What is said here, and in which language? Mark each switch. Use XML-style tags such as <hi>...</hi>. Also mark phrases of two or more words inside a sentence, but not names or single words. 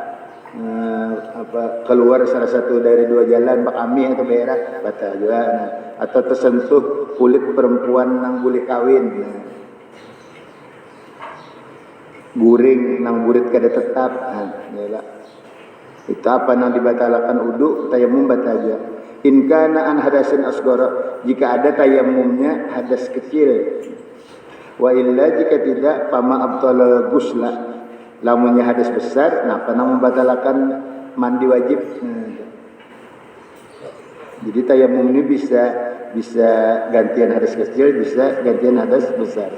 <bjn>Keluar salah satu dari 2 jalan, bakami atau berak, batal juga. Nah, atau tersentuh kulit perempuan nang boleh kawin. Nah, guring nang burit kada tetap. Nah, itu apa nang dibatalkan wudu, tayammum batal juga.</bjn> <ar>إن كان عن حدث أصغر,</ar> <bjn>jika ada tayammumnya hadas kecil.</bjn> <ar>وإلا</ar> <bjn>jika tidak</bjn> <ar>فما أبطل الغسل,</ar> <bjn>lamunnya hadas besar, nah apa nang membatalkan mandi wajib. Jadi tayammum ini bisa gantian hadas kecil, bisa gantian hadas besar.</bjn>